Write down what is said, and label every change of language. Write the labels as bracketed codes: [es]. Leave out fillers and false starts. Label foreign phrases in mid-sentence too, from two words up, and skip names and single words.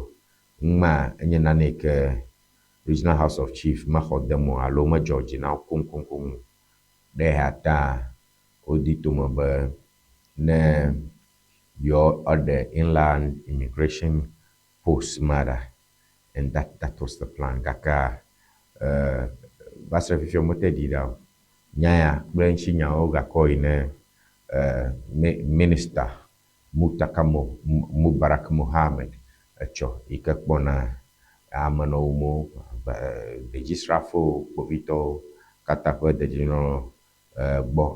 [ee] Numa enye nane yi ke Regional House of Chief mexɔ demo alo medzɔ dzi na wo koŋkoŋkoŋ ɖe ya ta wodi tome be ne yewo aɖe [en] inland immigration post [ee] ma ɖa, [en] and that was the plan. [ee] Gake va se ɖe fifia mete ɖi ɖa o. Nya ya kple ŋutsi nyawo gakɔ yi ne Minister Mubarak Mohammed etsɔ yi ke kpɔna amenɔwomo, dedisrafowo, kpovitɔwo katã ƒe dedienɔnɔ gbɔ.